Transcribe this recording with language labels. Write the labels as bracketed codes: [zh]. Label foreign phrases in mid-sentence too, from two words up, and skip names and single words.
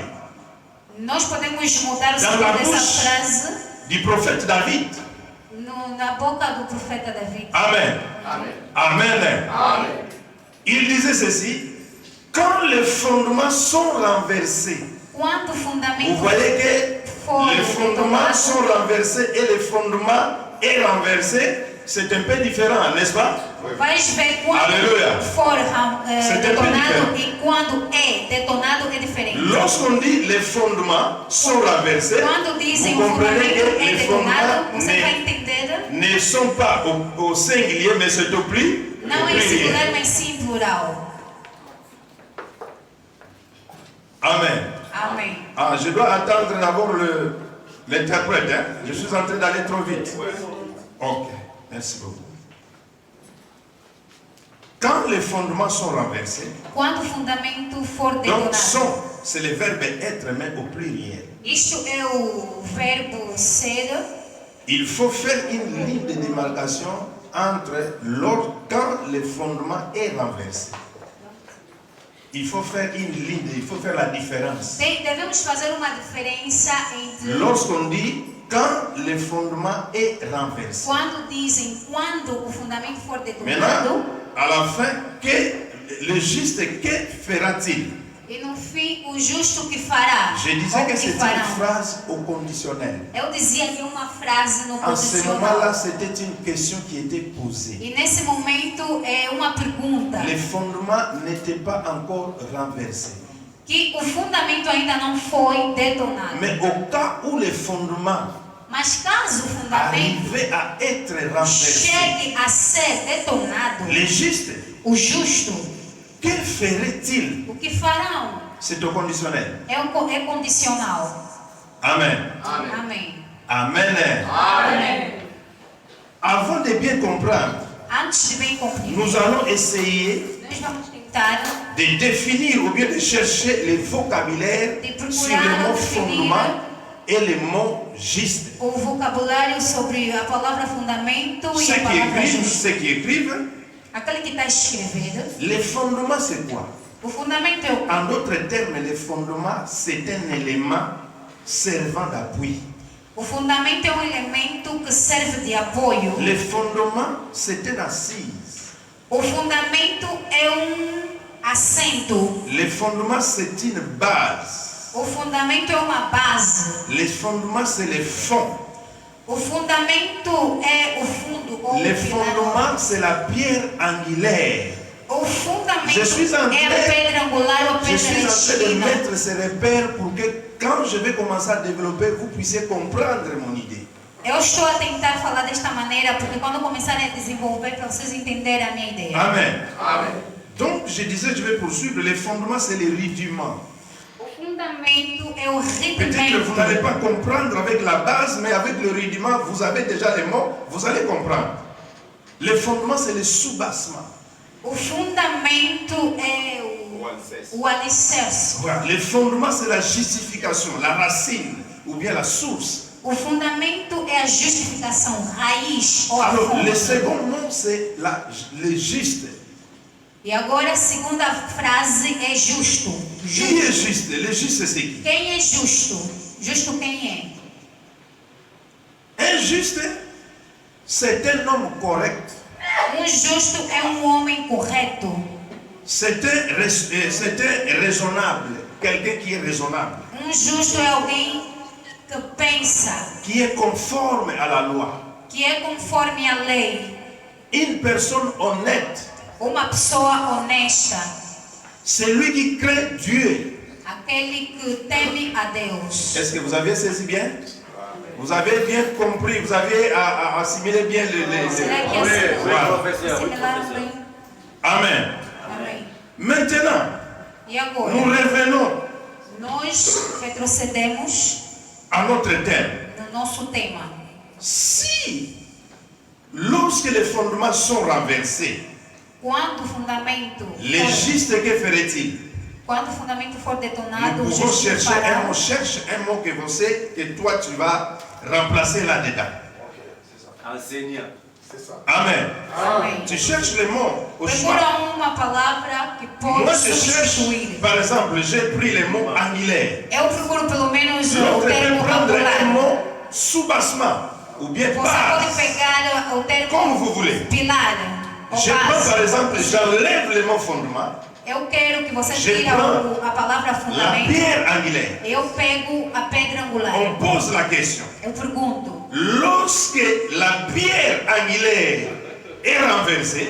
[pt] Nós podemos mudar o [fr] Dans [pt] sentido [fr] la [pt] dessa [fr] bouche. [pt] frase [fr] du prophète David. [pt] na boca do profeta Davi. [fr] Amen. Amen. Il disait ceci, quand les fondements sont renversés, [pt] Quando o [fr] vous [pt] fundamento [fr] voyez que les fondements sont renversés et le fondement est renversé, c'est un peu différent, n'est-ce pas? [pt] vais ver quando Aleluia. for [fr] C'est [pt] detonado diferente. e quando é detonado é diferente. [fr] Lorsqu'on dit les fondements sont renversés, [pt] Quando dizem [fr] vous [pt] o [fr] comprenez [pt] fundamento [fr] que [pt] é [fr] les [pt] detonado, [fr] fondements [pt] você vai entender. [fr] ne sont pas au singulier, mais c'est au [pt] Não é em [fr] pluriel. [pt] singular, mas sim em plural. [fr] Amen. [pt] Amém. [fr] Ah, je dois attendre d'abord l'interprète. Hein? Je suis en train d'aller trop vite. Ok, merci beaucoup. Quand les fondements sont renversés, [pt] Quando o fundamento for [fr] donc [pt] detonado. [fr] sont, c'est le verbe être, mais au pluriel. [pt] Isto é o verbo ser. [fr] Il faut faire une ligne de démarcation entre quand le fondement est renversé. Il faut faire une ligne, il faut faire la différence. [pt] Devemos fazer uma diferença entre [fr] Lorsqu'on dit quand le fondement est renversé. [pt] quando dizem quando o fundamento for detonado [fr] Maintenant, à la fin, que le juste, que fera-t-il? [pt] e no fim o justo que fará. [fr] Je disais [pt] ou que [fr] que c'est une [pt] farão. [fr] phrase au conditionnel. [pt] Eu dizia que uma frase no [fr] En ce moment-là, [pt] condicional. [fr] c'était une question qui était posée. [pt] E nesse momento é uma pergunta. [fr] Les fondements n'étaient pas encore renversés. [pt] Que o fundamento ainda não foi detonado. [fr] Mais au cas où les fondements [pt] Mas caso o fundamento [fr] arrivaient à être renversés, [pt] chegue a ser detonado, [fr] les justes, [pt] o justo, [fr] que ferait-il? [pt] o que farão? [fr] C'est au conditionnel. [pt] É condicional. [fr] Amen. [pt] Amém. [fr] Amen. [pt] Amém. [fr] Avant de bien comprendre [pt] Antes de bem cumprir, [fr] nous allons essayer [pt] nós vamos tentar [fr] de définir ou bien de chercher les vocabulaires sur les mots fondement et les mots juste. [pt] o vocabulário sobre a palavra fundamento e [fr] Ceux [pt] a [fr] qui [pt] palavra [fr] écrivent, [pt] justo. [fr] ceux qui écrivent, [pt] Aquele que está escrevendo, [fr] les fondements c'est quoi? [pt] o fundamento é o [fr] En d'autres termes, les fondements c'est un élément servant d'appui. [pt] O fundamento é um elemento que serve de apoio. [fr] Les fondements c'est une assise. [pt] O fundamento é assento. [fr] Les fondements c'est une base. [pt] O fundamento é uma base. [fr] Les fondements c'est les fonds. [pt] O fundamento é o fundo ou [fr] Les [pt] o pilar. [fr] fondements c'est la pierre angulaire. [pt] O fundamento [fr] Je suis en [pt] é a [fr] train- [pt] pedra angular ou [fr] Je [pt] pedra [fr] suis en train de [pt] esquina. [fr] mettre ces repères pour que quand je vais commencer à développer, vous puissiez comprendre mon idée. [pt] Eu estou a tentar falar desta maneira porque quando começarem a desenvolver para vocês entenderem a minha ideia. [fr] Amen. Donc je disais, je vais poursuivre. Les fondements, c'est les rudiments. [pt] O fundamento é o [fr] Peut-être que vous n'allez [pt] rudimento. [fr] pas comprendre avec la base, mais avec le rudiment, vous avez déjà les mots, vous allez comprendre. Les fondements, c'est les sous-bassements. [pt] O fundamento é o alicerce. [fr] Voilà. Les fondements, c'est la justification, la racine ou bien la source. [pt] O fundamento é a justificação, raiz ou a [fr] Alors, le [pt] fonte. [fr] second mot, c'est le juste. [pt] E agora a segunda frase é justo. [fr] Qui est juste? Le juste, c'est qui? [pt] Quem é justo? Justo quem [fr] Injuste, c'est un homme correct. é? Justo é homem correto. C'est un raisonnable. Quelqu'un qui est raisonnable. [pt] Justo é alguém que pensa, [fr] Qui est conforme à la loi. [pt] que é conforme a lei. [fr] Une personne honnête. [pt] Uma pessoa honesta. [fr] Celui qui craint Dieu. [pt] Aquele que teme a Deus. [fr] Est-ce que vous avez saisi bien? Vous avez bien compris, vous avez assimilé bien les... [pt] Será que [fr] Voilà. [pt] assimilaram bem? [fr] Amen. [pt] Amém. [fr] Maintenant, [pt] E agora? [fr] nous revenons [pt] Nós retrocedemos [fr] à notre thème. [pt] no nosso tema. [fr] Si, lorsque les fondements sont renversés, [pt] Quando o fundamento [fr] les justes, que ferait-il? [pt] quando o fundamento for [fr] Nous [pt] detonado, o [fr] pouvons [pt] justo [fr] chercher [pt] fará. [fr] un mot, cherche un mot que vous savez que toi tu vas remplacer là-dedans. Enseignant. Amen. [pt] Amém. [fr] Tu cherches le mot au choix. [pt] Procura uma palavra que [fr] Moi [pt] pode [fr] je cherche, [pt] substituir. [fr] par exemple, j'ai pris le mot angulaire. [pt] Eu procuro pelo menos o [fr] L'autre [pt] termo [fr] peut prendre un [pt] angular. [fr] mot sous-bassement ou bien [pt] Você pode [fr] base, [pt] pegar o termo [fr] comme vous voulez. [pt] pilar ou [fr] Je prends par [pt] base. [fr] exemple, j'enlève le mot fondement, [pt] Eu quero que você [fr] Je [pt] tire [fr] prends [pt] a palavra [fr] la [pt] fundamento. [fr] pierre angulaire. [pt] Eu pego a pedra angular. [fr] On pose la question. [pt] Eu pergunto, [fr] Lorsque la pierre angulaire est renversée,